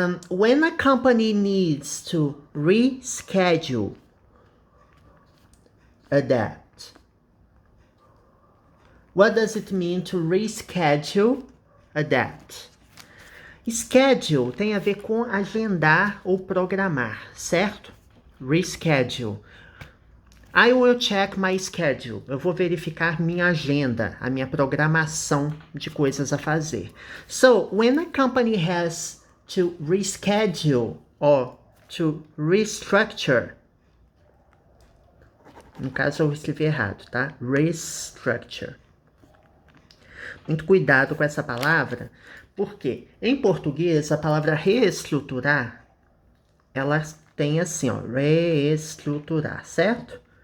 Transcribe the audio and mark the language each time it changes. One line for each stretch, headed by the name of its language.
English: When a company needs to reschedule a debt, what does it mean to reschedule a debt?
Portuguese: Schedule tem a ver com agendar ou programar, certo?
English: Reschedule. I will check my schedule.
Portuguese: Eu vou verificar minha agenda, a minha programação de coisas a fazer.
English: So, when a company has to reschedule or to restructure.
Portuguese: No caso, eu escrevi errado, tá? Restructure. Muito cuidado com essa palavra, Por quê? Em português, a palavra reestruturar, ela tem assim, ó, reestruturar, certo?